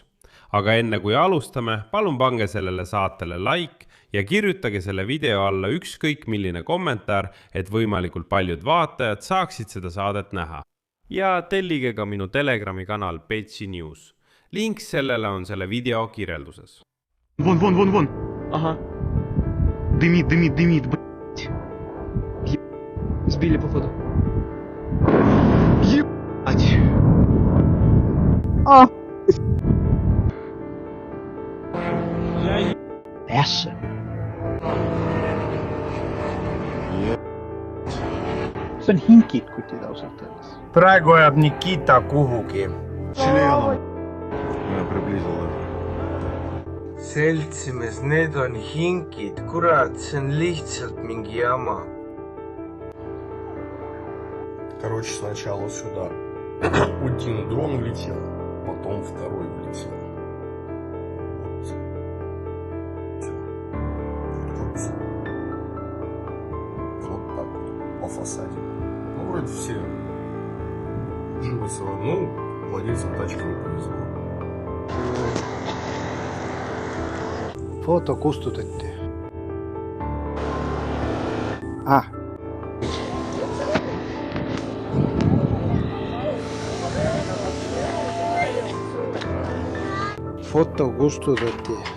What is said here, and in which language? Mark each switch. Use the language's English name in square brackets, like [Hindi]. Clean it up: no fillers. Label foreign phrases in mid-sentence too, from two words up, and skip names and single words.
[Estonian] Aga enne kui alustame, palun pange sellele saatele like ja kirjutage selle video alla ükskõik milline kommentaar, et võimalikult paljud vaatajad saaksid seda saadet näha. Ja tellige ka minu Telegrami kanal Petsi News. Link sellele on selle video kirjelduses. [Russian] Вон. Ага. Дымит, блядь. Сбили, походу. Ебать. Ässe. [Estonian] See on hinkid kutid ausalt öeldes. Praegu ajab Nikita kuhugi. [Russian] Членом. Я приблизил даже. [Estonian] Seltsimees, need on hinkid, kurat, see on lihtsalt mingi jama. [Russian] Короче, сначала сюда один дрон влетел, потом второй влетел. Вот так вот, по фасаде. Вроде все живы целы, владельцам тачки не повезло. [Estonian] Foto kustutati. Foto kustutati.